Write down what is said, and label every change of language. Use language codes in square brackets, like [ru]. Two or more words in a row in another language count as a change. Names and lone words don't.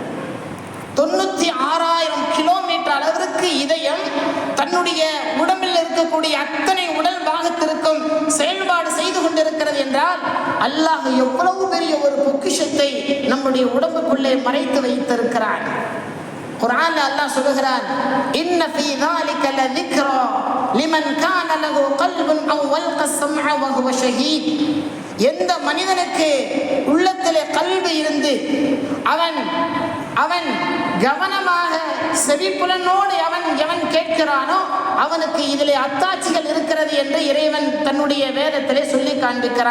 [ta] 96,000 கிலோமீட்டர் அளவிற்கு இதயம் தன்னுடைய உடம்பில் இருக்கக்கூடிய அத்தனை உடல் பாகத்திற்கும் செயல்பாடு செய்து கொண்டிருக்கிறது என்றால் அல்லாஹ் எவ்வளவு பெரிய ஒரு பொக்கிஷத்தை நம்முடைய உடம்புக்குள்ளே மறைத்து வைத்திருக்கிறான். குர்ஆன்ல அல்லாஹ் சொல்கிறான், [ar] إن في ذلك لذكرى لمن كان له قلب او القى السمع وهو شهيد. [ta] எந்த மனிதனுக்கு உள்ளத்திலே கல்பு இருந்து அவன் கவனமாக செவிப்புலனோடு எவன் கேட்கிறானோ அவனுக்கு இதிலே அத்தாட்சிகள் இருக்கிறது என்று இறைவன் தன்னுடைய வேதத்திலே சொல்லி காண்பிக்கிறான்.